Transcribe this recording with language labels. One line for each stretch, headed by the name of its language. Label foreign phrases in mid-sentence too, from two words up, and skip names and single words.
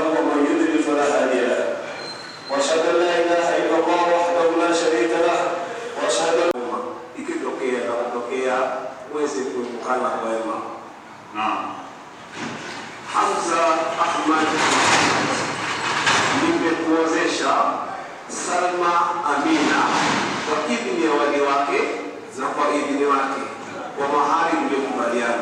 Arabic: ومن يضلل فلا هادي له وأشهد أن لا إله إلا الله وحده لا شريك له وأشهد أن
Swahili: ikitokea na kutokea uweze kuepukana kwa wema. Naam. Hamza Ahmad nimekuozesha Salma Amina kwa idhini ya wali wake na kwa idhini wake kwa mahari mliokubaliana.